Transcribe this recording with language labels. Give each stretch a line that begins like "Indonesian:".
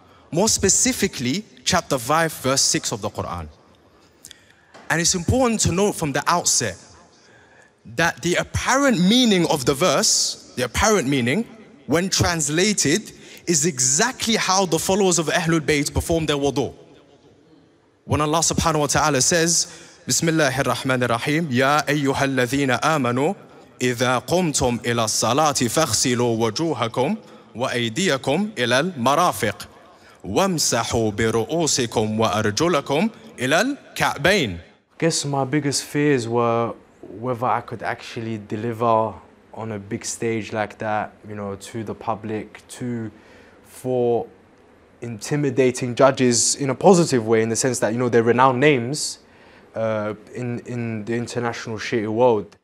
English: More specifically, chapter 5, verse 6 of the Quran. And it's important to note from the outset that the apparent meaning of the verse, the apparent meaning, when translated, is exactly how the followers of Ahlul Bayt perform their wudu. When Allah subhanahu wa ta'ala says,
Arabic: Bismillahir Rahmanir Rahim, Ya ayyuhal ladhina amanu, إذا قمتم إلى الصلاة فاغسلوا وجوهكم وأيديكم إلى المرافق وامسحوا برؤوسكم وأرجلكم إلى الكعبين.
English: I guess my biggest fears were whether I could actually deliver on a big stage like that, you know, to the public, for intimidating judges in a positive way, in the sense that, you know, they're renowned names in the international Shia world.